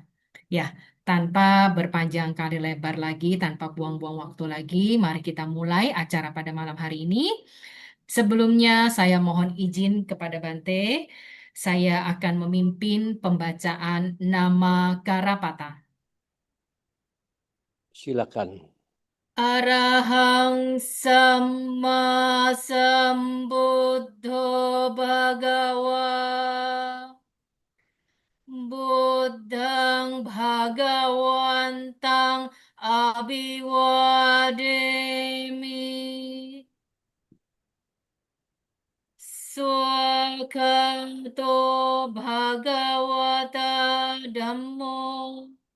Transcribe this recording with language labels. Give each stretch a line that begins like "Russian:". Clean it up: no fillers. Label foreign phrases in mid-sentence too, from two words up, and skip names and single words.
Indonesian: Ya, tanpa berpanjang kali lebar lagi, tanpa buang-buang waktu lagi, mari kita mulai acara pada malam hari ini. Sebelumnya saya mohon izin kepada Bante, saya akan memimpin pembacaan nama Karapata. Silakan.
Pali: Arahang Samma Sambuddho Bhagawa Buddhang Bhagawantang Abhiwademi Swakato Bhagavata Dhammo